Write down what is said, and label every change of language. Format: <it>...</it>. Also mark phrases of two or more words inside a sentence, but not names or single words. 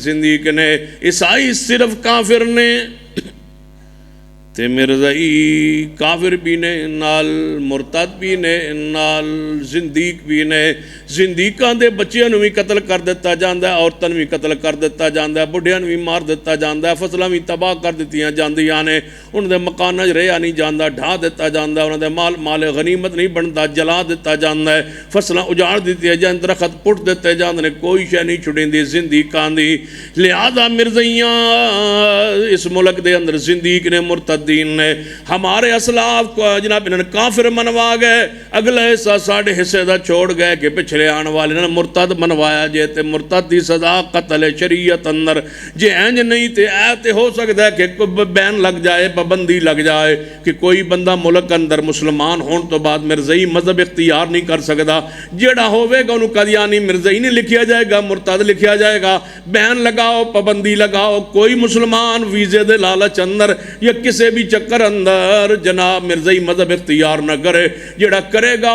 <pa>زندیق نے عیسائی صرف کافر نے تے مرزائی کافر بھی نے نال مرتد بھی نے نال زندیق بھی نے زندیقان دے بچیاں نو بھی قتل کر دیتا جاندہ ہے عورتاں بھی قتل کر دیتا جاندہ ہے بڑھیاں بھی مار دیتا جاندہ ہے فصلہ بھی تباہ کر دیتیاں جاندیاں نے ان دے مکانہ رہیا نہیں جاندہ ڈھا دیتا جاندہ ہے ان دے مال غنیمت نہیں بنتا جلا دیتا جاندہ ہے فصلہ اجاڑ دیتی ہے جان درخت پٹ دیتے جاندہ نے کوئی شے نہیں چھڑیں دی زندیقان دی لہذا مرزائیاں اس ملک دے اندر زندیق نے مرتد دین نے</pa> <ur>ہمارے اسلاف کو جناب انہوں نے کافر منوا گئے</ur> <pa>اگلے حصہ ساڑھے حصے دا چھوڑ گئے کہ پچھلے آنے والے انہوں نے مرتد منوایا جے تے مرتد دی سزا قتل شریعت اندر جے اینج نہیں تے ایتے ہو سکتا ہے کہ بین لگ جائے پابندی لگ جائے کہ کوئی بندہ ملک اندر مسلمان ہون تو بعد مرزائی مذہب اختیار نہیں کر سکتا جیڑا ہوئے گا انہوں قدیانی مرزائی نہیں لکھیا جائے گا مرتد لکھیا جائے گا بین لگاؤ پابندی لگاؤ کوئی مسلمان ویزے دے لالچ اندر یا کسے بھی چکر اندر جناب مرزائی مذہب اختیار نہ کرے جڑا کرے گا</pa>